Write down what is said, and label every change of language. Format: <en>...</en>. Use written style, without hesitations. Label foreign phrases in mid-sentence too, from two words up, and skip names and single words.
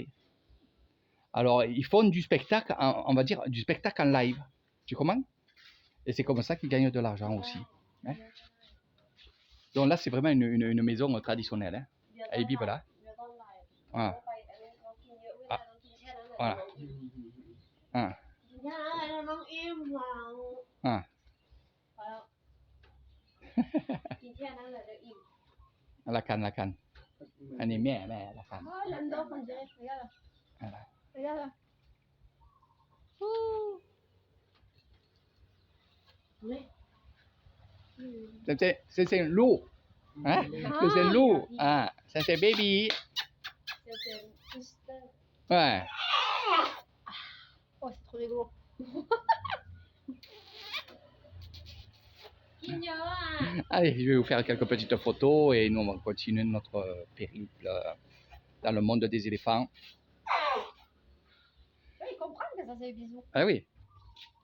<fr>Alors, ils font du spectacle, on va dire, du spectacle en live. Tu comprends? Et c'est comme ça qu'ils gagnent de l'argent aussi. Hein? Donc là, c'est vraiment une maison traditionnelle. Hein? Elle vit là. Voilà. Voilà. Ah.</fr> <th>กินแค่นั้นเลยน้องอิ่มเรา</th> <fr>Ah.</fr> <th>พอแล้วกินแค่นั้นแหละเดี๋ยวอิ่ม</th> <fr>La canne, la canne. Allez, mais la canne. Oh, j'adore, on dirait. Regarde. Voilà. Regarde là. Ouh. Oui. C'est un loup. Hein? Ah, C'est un loup. il a dit. Ah, ça c'est baby. C'est juste. Ouais. Oh, c'est trop rigolo.</fr> <th>กินเยอะอ่ะ</th> <fr>Allez, je vais vous faire quelques petites photos et nous on va continuer notre périple dans le monde des éléphants. Ouais, ils comprennent que ça c'est des bisous. Ah oui.</fr>